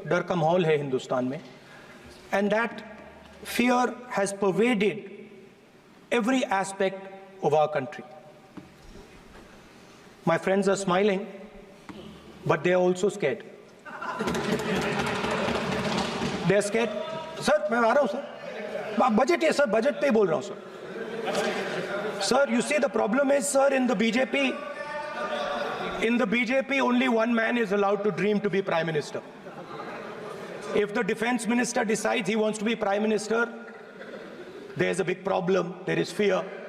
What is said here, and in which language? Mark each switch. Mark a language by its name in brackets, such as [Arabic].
[Hindi] Dar ka mahol hai Hindustan mein. [English] And that fear has pervaded every aspect of our country. My friends are smiling, but they are also scared. They are scared. [Hindi] Sir, मैं आ रहा हूँ sir. Budget है sir, budget पे ही बोल रहा हूँ sir. [English] Sir, you see the problem is, sir, in the BJP only one man is allowed to dream to be Prime Minister. If the Defense Minister decides he wants to be Prime Minister, there is a big problem, there is fear.